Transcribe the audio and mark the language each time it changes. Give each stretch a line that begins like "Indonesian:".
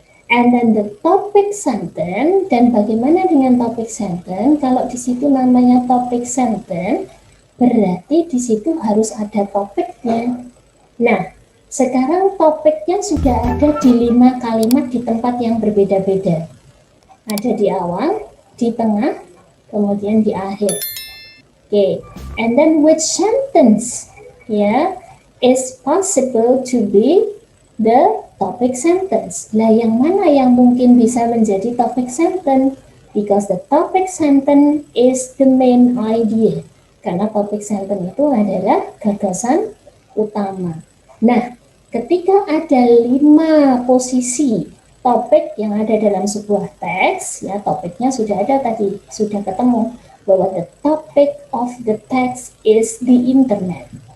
English: And then the topic sentence,
Indonesian: dan bagaimana dengan
English: topic sentence?
Indonesian: Kalau di situ namanya topic sentence, berarti di situ harus ada topiknya. Nah, sekarang topiknya sudah ada di 5 kalimat di tempat yang berbeda-beda. Ada di awal, di tengah, kemudian di akhir.
English: Okay, and then which sentence is possible to be the topic sentence.
Indonesian: Lah yang mana yang mungkin bisa menjadi topic sentence?
English: Because the topic sentence is the main idea.
Indonesian: Karena topic sentence itu adalah gagasan utama. Nah, ketika ada 5 posisi topik yang ada dalam sebuah teks, ya topiknya sudah ada tadi, sudah ketemu bahwa
English: the topic of the text is the internet.